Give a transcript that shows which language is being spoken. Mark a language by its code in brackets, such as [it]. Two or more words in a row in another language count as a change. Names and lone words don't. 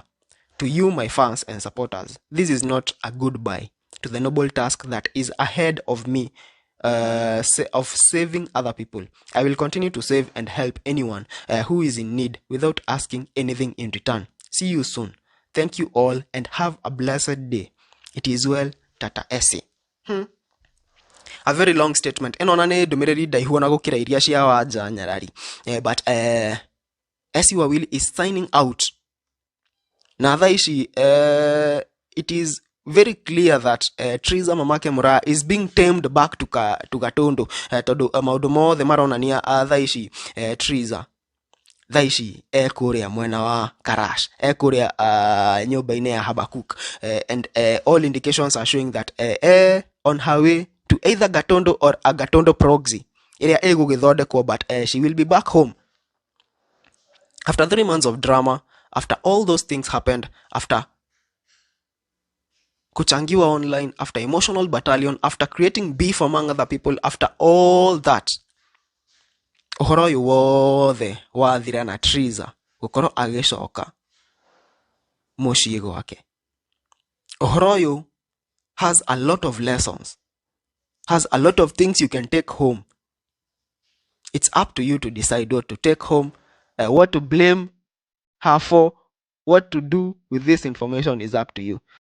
[en] To you, my fans and supporters, this is not a goodbye to the noble task that is ahead of me of saving other people. I will continue to save and help anyone who is in need without asking anything in return. See you soon. Thank you all and have a blessed day. It is well, Tata ESSY. A very long statement. [ki] Eno nane ndumiriri ndaihu na gukira iria cia wanja nyarari. [en] But ESSY wa Willy is signing out. [ki] Na thaa ici [en] it is very clear that Triza Mamake Muraya is being tamed back [ki] to Gatondo tondu maundu mothe maronania thaa ici Triza thaa ici kuria mwena wa Karash kuria nyumba-ini ya Habakuk [en] and all indications are showing that on her way to either Gatondo or a Gatondo proxy [ki] iria igugithondekwo, [en] but she will be back home after 3 months of drama. After all those things happened, after kuchangiwa online, after emotional battalion, after creating beef among other people, after all that, [ki] uhoro uyu wothe wathira na Triza gukorwo agicoka mucii gwake. Uhoro uyu [en] has a lot of lessons, has a lot of things you can take home. It's up to you to decide what to take home, what to blame her for. What to do with this information is up to you.